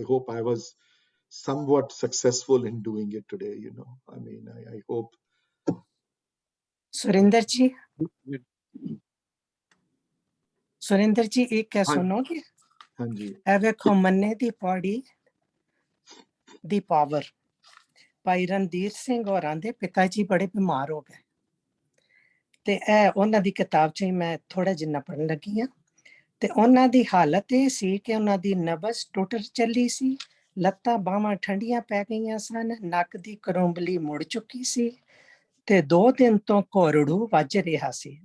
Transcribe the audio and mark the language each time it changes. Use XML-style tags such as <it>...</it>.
<en>I hope I was somewhat successful in doing it today, you know. I mean, I hope.</en> <hi>Surendra जी एक क्या सुनोगे? हाँ जी।</hi> <pa>ए वेखो मन्ने दी Pauri the power. ਭਾਈ ਰਣਧੀਰ ਸਿੰਘ ਹੋਰਾਂ ਦੇ ਪਿਤਾ ਜੀ ਬੜੇ ਬਿਮਾਰ ਹੋ ਗਏ, ਤੇ ਇਹ ਉਹਨਾਂ ਦੀ ਕਿਤਾਬ 'ਚ ਹੀ ਮੈਂ ਥੋੜਾ ਜਿੰਨਾ ਪੜ੍ਹਨ ਲੱਗੀ ਹਾਂ। ਤੇ ਉਹਨਾਂ ਦੀ ਹਾਲਤ ਇਹ ਸੀ ਕਿ ਉਹਨਾਂ ਦੀ ਨਬਜ਼ ਟੁੱਟ ਚੱਲੀ ਸੀ, ਲੱਤਾਂ ਬਾਹਾਂ ਠੰਡੀਆਂ ਪੈ ਗਈਆਂ ਸਨ, ਨੱਕ ਦੀ ਕਰੋਂਬਲੀ ਮੁੜ ਚੁੱਕੀ ਸੀ, ਤੇ 2 ਦਿਨ ਤੋਂ ਘੋਰੜੂ ਵੱਜ ਰਿਹਾ ਸੀ।</pa>